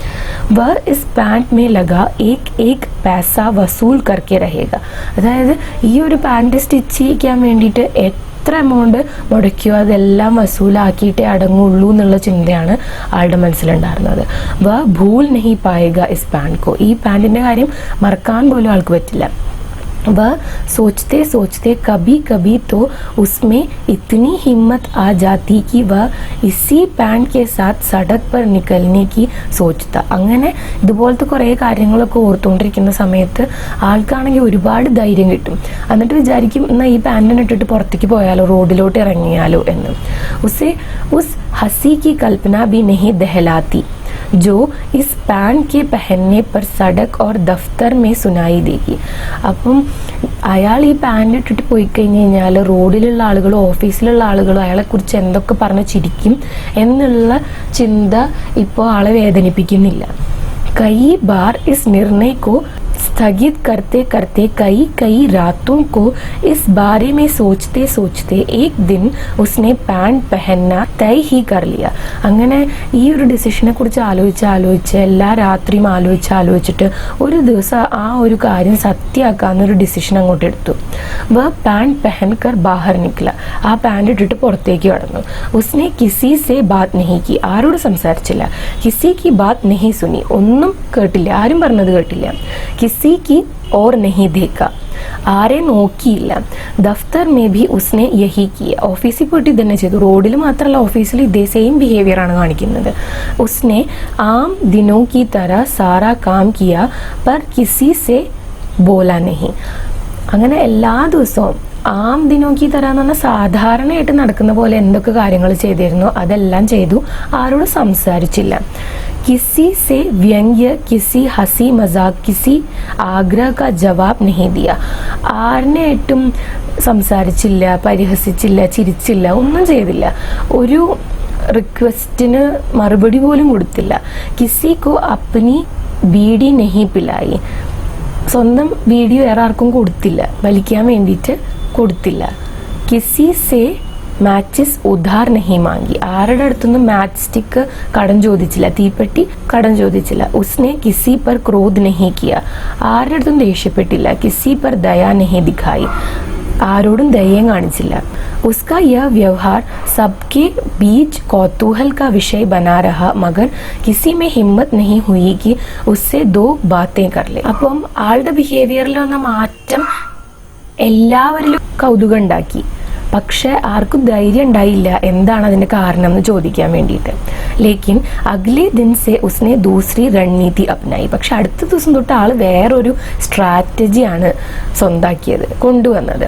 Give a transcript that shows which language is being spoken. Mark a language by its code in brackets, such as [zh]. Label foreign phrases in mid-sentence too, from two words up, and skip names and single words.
[hi] वह इस पैंट में लगा एक पैसा वसूल करके रहेगा. [ml] അതായത് ഈ ഒരു പാൻറ് സ്റ്റിച്ച് ചെയ്യിക്കാൻ വേണ്ടിയിട്ട് എത്ര എമൗണ്ട് മുടക്കിയോ അതെല്ലാം വസൂലാക്കിയിട്ടേ അടങ്ങുള്ളൂ എന്നുള്ള ചിന്തയാണ് ആളുടെ മനസ്സിലുണ്ടായിരുന്നത്. [hi] वह भूल नहीं पाएगा इस पैंट को. [ml] ഈ പാൻറ്റിൻ്റെ കാര്യം മറക്കാൻ പോലും ആൾക്ക് പറ്റില്ല. [hi] वह सोचते सोचते कभी कभी तो उसमें इतनी हिम्मत आ जाती कि वह इसी पैंट के साथ सड़क पर निकलने की सोचता. [ml] അങ്ങനെ ഇതുപോലത്തെ കുറേ കാര്യങ്ങളൊക്കെ ഓർത്തുകൊണ്ടിരിക്കുന്ന സമയത്ത് ആൾക്കാണെങ്കിൽ ഒരുപാട് ധൈര്യം കിട്ടും. എന്നിട്ട് വിചാരിക്കും എന്നാൽ ഈ പാൻറ്റിനെ ഇട്ടിട്ട് പുറത്തേക്ക് പോയാലോ, റോഡിലോട്ട് ഇറങ്ങിയാലോ എന്ന്. [hi] उसे उस हंसी की कल्पना भी नहीं दहलाती जो इस पैंट के पहनने पर सड़क और दफ्तर में सुनाई देगी. [ml] അപ്പം അയാൾ ഈ പാൻറ് ഇട്ടിട്ട് പോയി കഴിഞ്ഞ് കഴിഞ്ഞാൽ റോഡിലുള്ള ആളുകളോ ഓഫീസിലുള്ള ആളുകളോ അയാളെക്കുറിച്ച് എന്തൊക്കെ പറഞ്ഞ് ചിരിക്കും എന്നുള്ള ചിന്ത ഇപ്പോൾ ആളെ വേദനിപ്പിക്കുന്നില്ല. [hi] कई बार इस निर्णय को स्थगित करते करते कई रातों को इस बारे में सोचते सोचते एक दिन उसने पैंट पहनना तय ही कर लिया. [ml] അങ്ങനെ ഈ ഒരു ഡിസിഷനെ കുറിച്ച് ആലോചിച്ച് എല്ലാ രാത്രിയും ആലോചിച്ചിട്ട് ഒരു ദിവസം ആ ഒരു കാര്യം സത്യമാക്കാന്നൊരു ഡിസിഷൻ അങ്ങോട്ട് എടുത്തു. [hi] वह पैंट पहनकर बाहर निकला. [ml] ആ പാൻറ് ഇട്ടിട്ട് പുറത്തേക്ക് കടന്നു. [hi] उसने किसी से बात नहीं की. [ml] ആരോട് സംസാരിച്ചില്ല. [hi] किसी की बात नहीं सुनी. [ml] ഒന്നും കേട്ടില്ല, ആരും പറഞ്ഞത് കേട്ടില്ല. [hi] किसी की और नहीं देखा. [ml] ആരെ നോക്കിയില്ല. [hi] दफ्तर में भी उसने यही किया. [ml] ഓഫീസിൽ പോയിട്ട് ഇതന്നെ ചെയ്തു. റോഡിൽ മാത്രമല്ല ഓഫീസിൽ ഇതേ സെയിം ബിഹേവിയർ ആണ് കാണിക്കുന്നത്. [hi] उसने आम दिनों की तरह सारा काम किया पर किसी से बोला नहीं. [ml] അങ്ങനെ എല്ലാ ദിവസവും [hi] आम दिनों की [ml] തരാന്ന് പറഞ്ഞാൽ സാധാരണയായിട്ട് നടക്കുന്ന പോലെ എന്തൊക്കെ കാര്യങ്ങൾ ചെയ്തിരുന്നോ അതെല്ലാം ചെയ്തു, ആരോട് സംസാരിച്ചില്ല. [hi] किसी से व्यंग्य, किसी हंसी मजाक, किसी आग्रह का जवाब नहीं दिया. [ml] ആരിനായിട്ടും സംസാരിച്ചില്ല, പരിഹസിച്ചില്ല, ചിരിച്ചില്ല, ഒന്നും ചെയ്തില്ല. ഒരു റിക്വസ്റ്റിന് മറുപടി പോലും കൊടുത്തില്ല. [hi] किसी को अपनी बीड़ी नहीं पिलाई. [ml] സ്വന്തം വീഡിയോ വേറെ ആർക്കും കൊടുത്തില്ല, വലിക്കാൻ വേണ്ടിയിട്ട് കൊടുത്തില്ല. [hi] किसी से माचिस उधार नहीं मांगी. [ml] ആരുടെ അടുത്തൊന്നും മാച്ച് സ്റ്റിക്ക് കടം ചോദിച്ചില്ല, തീപ്പെട്ടി കടം ചോദിച്ചില്ല. [hi] उसने किसी पर क्रोध नहीं किया. [ml] ആരുടെ അടുത്തും ദേഷ്യപ്പെട്ടില്ല. [hi] किसी पर दया नहीं दिखाई. [ml] ആരോടും ദയം കാണിച്ചില്ല. [hi] उसका यह व्यवहार सबके बीच कौतूहल का विषय बना रहा, मगर किसी में हिम्मत नहीं हुई कि उससे दो बातें कर ले. [ml] അപ്പം ആളുടെ ബിഹേവിയറിൽ വന്ന മാറ്റം എല്ലാവരിലും കൗതുകം ഉണ്ടാക്കി. പക്ഷെ ആർക്കും ധൈര്യം ഉണ്ടായില്ല എന്താണ് അതിന്റെ കാരണം എന്ന് ചോദിക്കാൻ വേണ്ടിയിട്ട്. [hi] लेकिन अगले दिन से उसने दूसरी रणनीति अपनाई. [ml] പക്ഷെ അടുത്ത ദിവസം തൊട്ട് ആള് വേറൊരു സ്ട്രാറ്റജിയാണ് സ്വന്താക്കിയത്, കൊണ്ടുവന്നത്.